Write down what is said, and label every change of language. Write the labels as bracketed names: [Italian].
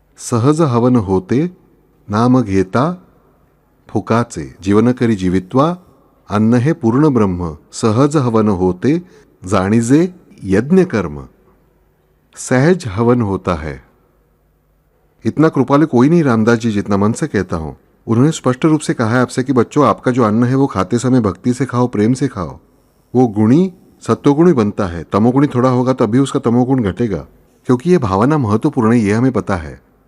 [Marathi] सहज हवन होते नाम घेता फुकाचे। जीवन करी जीवित्वा अन्न हे पूर्ण ब्रह्म। सहज हवन होते जाणीजे यज्ञ कर्म। [Hindi] सहज हवन होता है। इतना कृपालु कोई नहीं रामदास जी जितना मन से कहता हूं। उन्होंने स्पष्ट रूप से कहा है आपसे कि बच्चों, आपका जो अन्न है वो खाते समय भक्ति से खाओ, प्रेम से खाओ। वो गुणी सत्वगुणी बनता है। तमोगुणी थोड़ा होगा तभी उसका तमोगुण घटेगा, क्योंकि ये भावना महत्वपूर्ण है, ये हमें पता है।